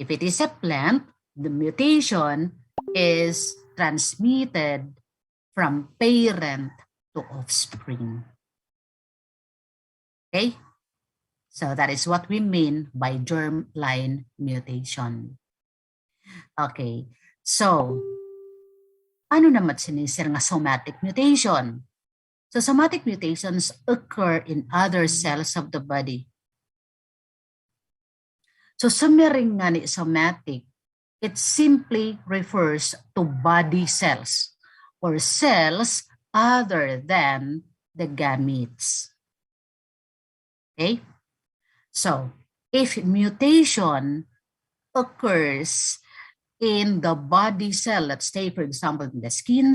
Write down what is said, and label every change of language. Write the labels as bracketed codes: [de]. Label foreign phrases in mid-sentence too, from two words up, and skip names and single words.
[en] If it is a plant, the mutation is transmitted from parent to offspring. Okay? So that is what we mean by germline mutation. Okay. So, [war] ano naman sinisir nga [en] somatic mutation? So somatic mutations occur in other cells of the body. So [war] summering nga ni [en] somatic, it simply refers to body cells or cells other than the gametes. Okay? So if mutation occurs in the body cell, let's say for example in the skin